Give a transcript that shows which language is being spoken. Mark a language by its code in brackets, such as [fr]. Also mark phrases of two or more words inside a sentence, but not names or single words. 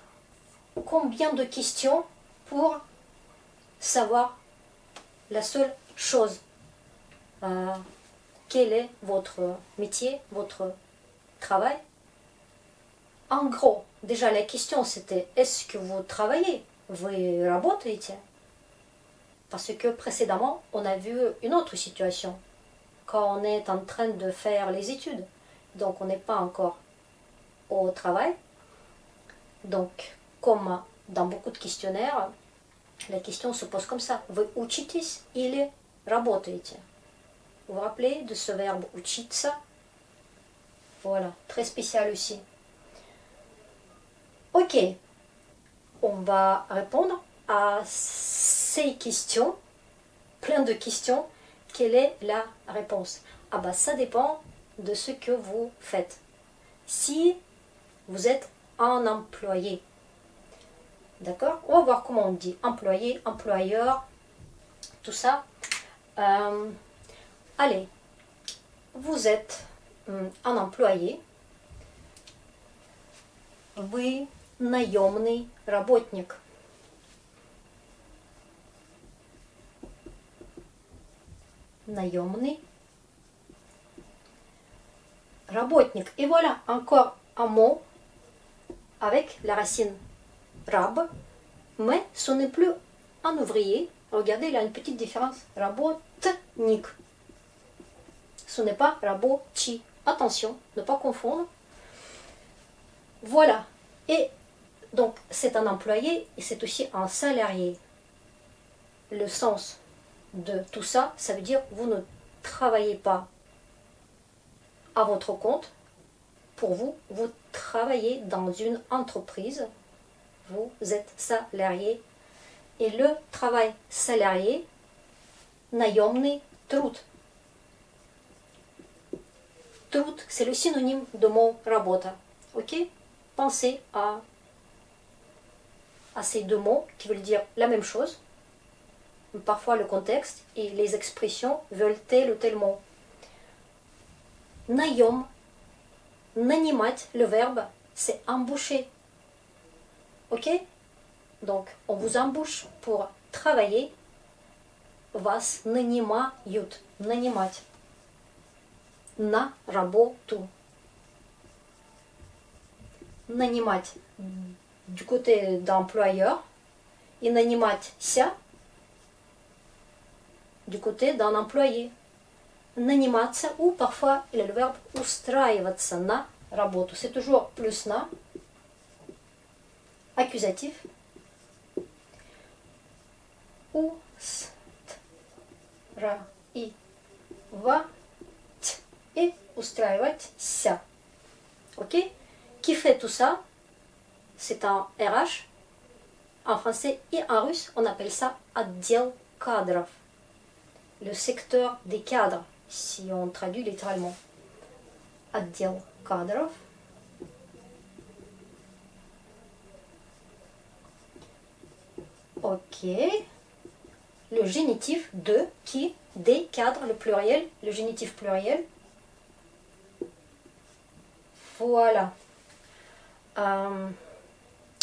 [fr] Combien de questions pour savoir la seule chose? Quel est votre métier, votre travail? En gros, déjà la question c'était est-ce que vous travaillez? [ru] Вы работаете? [fr] Parce que précédemment, on a vu une autre situation. Quand on est en train de faire les études. Donc on n'est pas encore au travail. Donc, comme dans beaucoup de questionnaires, la question se pose comme ça. [ru] Вы учитесь или работаете? [fr] Vous vous rappelez de ce verbe учиться? Voilà, très spécial aussi. Ok, on va répondre à ces questions, plein de questions. Quelle est la réponse? Ah bah ça dépend de ce que vous faites. Si vous êtes un employé, d'accord? On va voir comment on dit employé, employeur, tout ça. Allez, vous êtes un employé. [ru] Вы наемный работник. Наемный работник. [fr] Et voilà, encore un mot avec la racine rab, mais ce n'est plus un ouvrier. Regardez, il y a une petite différence. Работник. Ce n'est pas рабочий. Attention, ne pas confondre. Voilà. Et donc, c'est un employé et c'est aussi un salarié. Le sens de tout ça, ça veut dire vous ne travaillez pas à votre compte. Pour vous, vous travaillez dans une entreprise. Vous êtes salarié. Et le travail salarié, [ru] наемный труд. Труд, [fr] c'est le synonyme de mot работа. Ok? Pensez à ces deux mots qui veulent dire la même chose. Parfois le contexte et les expressions veulent tel ou tel mot. [ru] Наем, нанимать, [fr] le verbe, c'est embaucher. Ok? Donc, on vous embauche pour travailler. [ru] Вас нанимают, нанимать. На работу. Нанимать [fr] du côté d'employeur et наниматься du côté d'un employé. Наниматься ou parfois il y a le verbe [ru] устраиваться на работу. [fr] C'est toujours plus на. Accusatif. [ru] Устраивать et устраиваться. [fr] Ok? Qui fait tout ça? C'est un RH. En français et en russe, on appelle ça [ru] отдел кадров. [fr] Le secteur des cadres, si on traduit littéralement. [ru] Отдел кадров. [fr] Ok. Le génitif de, qui, des cadres, le pluriel, le génitif pluriel. Voilà.